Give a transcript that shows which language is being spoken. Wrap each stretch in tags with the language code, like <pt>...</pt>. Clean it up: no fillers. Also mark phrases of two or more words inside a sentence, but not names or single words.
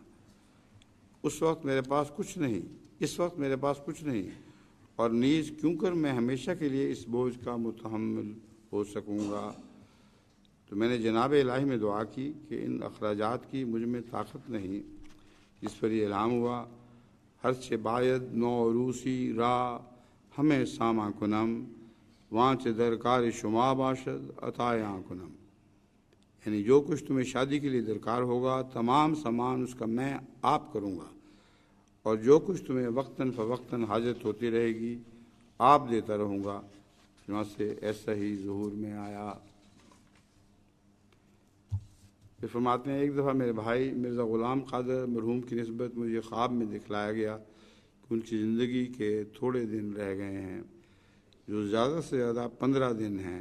<ur>اس وقت میرے پاس کچھ نہیں، اور نیز کیوں کر میں ہمیشہ کے لیے اس بوجھ کا متحمل ہو سکوں گا۔ تو میں نے جناب الہی میں دعا کی کہ ان اخراجات کی مجھ میں طاقت نہیں، جس پر یہ الہام ہوا،</ur> <fa>ہرچہ باید نو روسی را ہمیں ساما کنم وانچ درکار شما باشد عطایا کنم،</fa> <ur>یعنی جو کچھ تمہیں شادی کے لیے درکار ہوگا تمام سامان اس کا میں آپ کروں گا، اور جو کچھ تمہیں وقتاً فوقتاً حاجت ہوتی رہے گی آپ دیتا رہوں گا۔ چنانچہ ایسا ہی ظہور میں آیا۔ پھر فرماتے ہیں، ایک دفعہ میرے بھائی مرزا غلام قادر مرحوم کی نسبت مجھے خواب میں دکھلایا گیا کہ ان کی زندگی کے تھوڑے دن رہ گئے ہیں، جو زیادہ سے زیادہ 15 دن ہیں۔</ur>